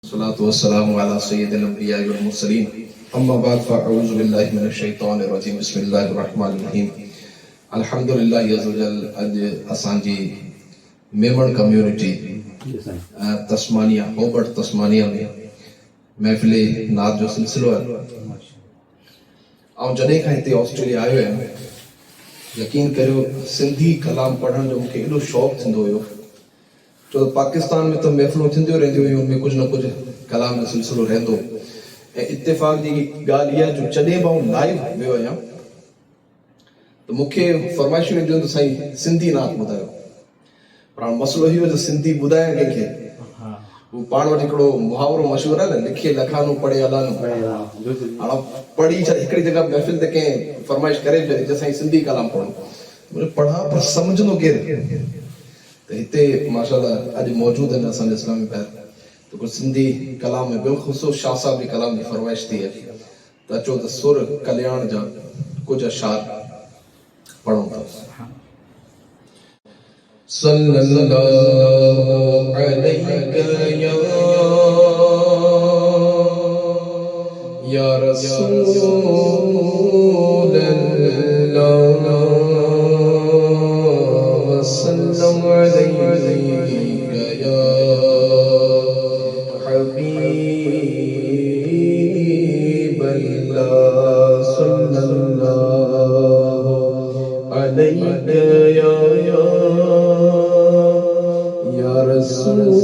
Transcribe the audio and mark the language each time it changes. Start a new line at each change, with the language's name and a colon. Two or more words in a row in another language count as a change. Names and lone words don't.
Arabic: الصلاة والسلام على سيد الأنبياء والمرسلين أما بعد فأعوذ بالله من الشيطان الرجيم بسم الله الرحمن الرحيم الحمد لله عز وجل
Sindhi: اج اسانجي میمن کمیونٹی تسمانیہ ہوبٹ تسمانیہ میں محفل نعت جو سلسلو ہے جڏهن کان ہتے آسٽريليا آيو آهيان یقین کریو سندھی کلام پڑھن جو مونکي ايڏو شوق ٿيندو هيو جو پاکستان میں تو محفلوں ٿينديون رهنديون هيون
Urdu: ان میں کچھ نہ کچھ
Sindhi: کلام جو سلسلو رهندو ऐं इत्तेफ़ाक़ जी ॻाल्हि इहा जो जॾहिं मां लाइव वियो आहियां त मूंखे फरमाइशूं ईंदियूं त साईं सिंधी नात ॿुधायो पर हाणे मसइलो इहो त सिंधी ॿुधायां कंहिंखे हू पाण वटि हिकिड़ो मुहावरो मशहूरु आहे न लिखे लखानो पढ़े अलानो हाणे पढ़ी छा हिकिड़ी जॻह महफ़िल ते कंहिं फरमाइश करे छॾी त साईं सिंधी कलाम पढ़ो पढ़ा पर सम्झंदो केरु त हिते माशाअल्लाह अॼु मौजूदु आहिनि असांजे इस्लामी ॿाहिरि
Urdu: تو کچھ سندھی کلام میں بالخصوص شاہ صاحب کی کلام کی فرمائش
Sindhi: थी है तो अचो तो सुर कल्याण जा कुछ अशार पढ़ो था
Arabic: صلى الله عليه يا رسول الله صلى الله عليه يا حبيب الله صلى الله عليك يا رسول